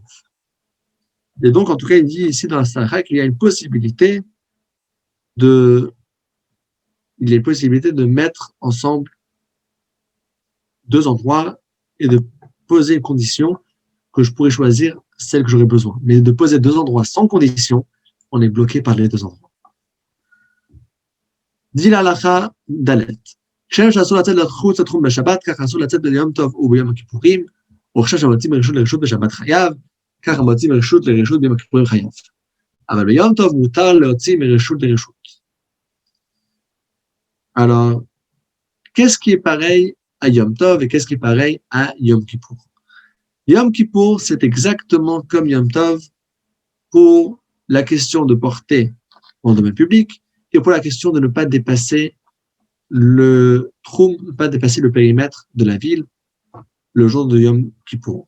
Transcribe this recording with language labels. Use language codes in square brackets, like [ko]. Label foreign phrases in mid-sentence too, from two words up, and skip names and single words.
[fr] Et donc, en tout cas, il dit ici dans la Sarah qu'il y a une possibilité de mettre ensemble deux endroits et de poser une condition que je pourrais choisir celle que j'aurais besoin. Mais de poser deux endroits sans condition, on est bloqué par les deux endroits. Dit l' [he] הלכה ד. כשם שאסור לצאת לחוץ לתחום בשבת, כך אסור לצאת ביום טוב וביום הכיפורים, וכשם שמוצאים מרשות לרשות בשבת חייב, ככה מוצאים מרשות לרשות ביום הכיפורים חייב. אבל ביום טוב מותר להוציא מרשות לרשות. [fr] Alors, qu'est-ce qui est pareil à Yom Tov et qu'est-ce qui est pareil à Yom Kippour? Yom Kippour, c'est exactement comme Yom Tov pour la question de porter en domaine public et pour la question de ne pas dépasser ne pas dépasser le périmètre de la ville le jour de Yom Kippour.